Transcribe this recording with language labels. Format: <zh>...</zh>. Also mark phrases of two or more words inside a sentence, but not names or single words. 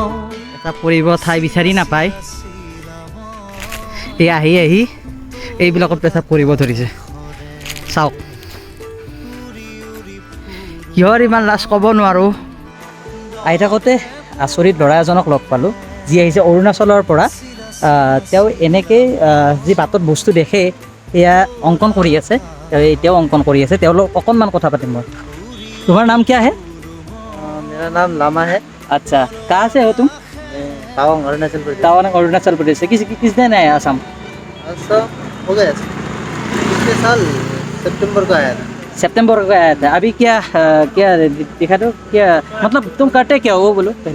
<as>এটা পৰিব ঠাই বিচাৰি নাপায় এই আহি আহি এইবিলাকত পেচাব কৰিব ধৰিছে চাওক কিহৰ ইমান লাজ ক'ব নোৱাৰোঁ আহি থাকোঁতে আচৰিত ল'ৰা এজনক লগ পালোঁ যি আহিছে অৰুণাচলৰ পৰা তেওঁ এনেকৈ যি বাটত বস্তু দেখে এয়া অংকন কৰি আছে এতিয়াও অংকন কৰি আছে তেওঁলোক অকণমান কথা পাতিম মই তোমাৰ নাম কিয়া হে</as> <hi>मेरा नाम लामा है। अच्छा कहाँ से हो तुम तावांग अरुणाचल प्रदेश। तवांग अरुणाचल प्रदेश से किस दिन आए असम? सब हो गया पिछले साल सितंबर को आया था। सितंबर को आया था। अभी क्या क्या दिखा दो क्या, मतलब तुम करते क्या हो वो बोलो पहले।</hi>